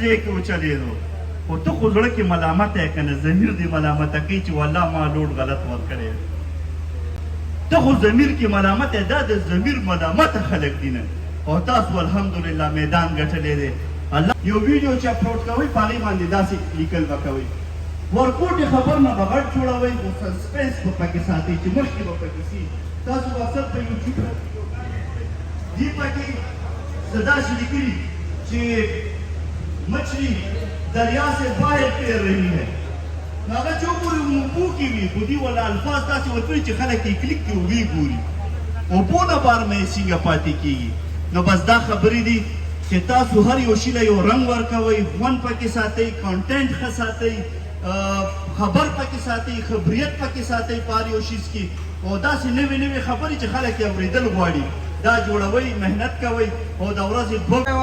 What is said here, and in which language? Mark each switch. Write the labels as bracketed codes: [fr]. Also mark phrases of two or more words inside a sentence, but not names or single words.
[ps] ځای کې وچلېدو خو ته خو زړه کې ملامته یې که نه ضمیر دې ملامته کوي چې والله ما لوټ غلط ورکړی ته خو ضمیر کې ملامته دا د ضمیر ملامته خلک دي نه او تاسو الحمدلله میدان ګټلی دی الله یو ویډیو چې اپلوډ کوئ په هغې باندې داسې لیکل به کوئ ورکوټې خبر نه به غټ جوړوئ خو سسپنس به پکې ساتئ چې مخکې به پکې سي تاسو به اکثر په یوټیوب دې پکې زه داسې لیکلي چې [ur] مچھلی دریا سے باہر تیر رہی ہے [ps] هغه چې وګوري اوبو کې وي خو دې والا الفاظ داسې ورکړي چې خلک یې کلیک کړي ویې ګوري اوبو نه بار مې څنګه پاتې کېږي نو بس دا خبرې دي چې تاسو هر یو شي له یو رنګ ورکوئ خوند پکې ساتئ کانټینټ ښه ساتئ خبر پکې ساتئ خبریت پکې ساتئ په هر یو شیز کې او داسې نوې نوې خبرې چې خلک یې اورېدل غواړي دا جوړوئ محنت کوئ او د ورځې دوه